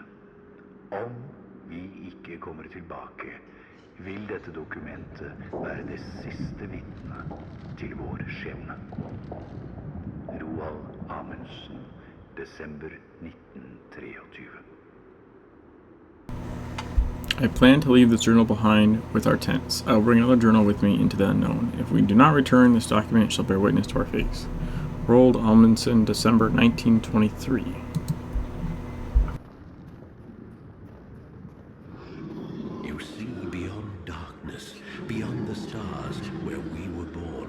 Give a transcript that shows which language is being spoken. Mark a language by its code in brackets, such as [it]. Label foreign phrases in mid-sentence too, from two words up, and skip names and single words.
[no] Om vi ikke kommer tilbake, vil dette dokumentet være det siste vitne til vår skjebne. Roald Amundsen, desember 1923. [en] I plan to leave this journal behind with our tents. I will bring another journal with me into the unknown. If we do not return, this document shall bear witness to our face. Roald Amundsen, December 1923. You see beyond darkness, beyond the stars where we were born.